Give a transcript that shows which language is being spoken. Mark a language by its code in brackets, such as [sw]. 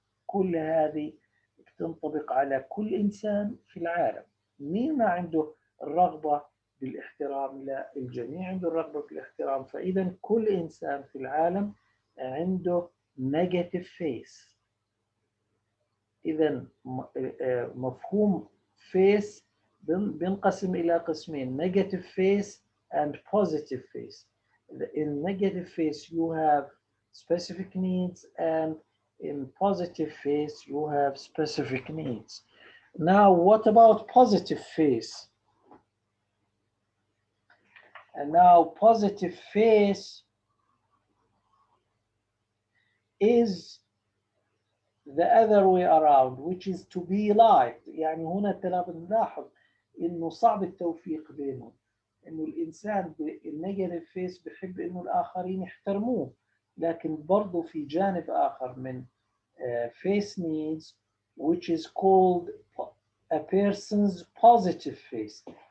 [ar] كل هذه بتنطبق على كل إنسان في العالم. مين ما عنده الرغبة بالاحترام؟ لا، الجميع عنده الرغبة بالاحترام. فإذا كل إنسان في العالم عنده negative face. إذا مفهوم face بينقسم إلى قسمين: [en] negative face and positive face. In negative face you have specific needs, and in positive face you have specific needs. Now, what about positive face? And now positive face is the other way around, which is to be liked. [ar] يعني هنا ترى بنلاحظ انه صعب التوفيق بينهم. انه الانسان بالنيجاتيف فيس بحب انه الاخرين يحترموه، لكن برضه في جانب اخر من face needs, [en] which is called a person's positive face.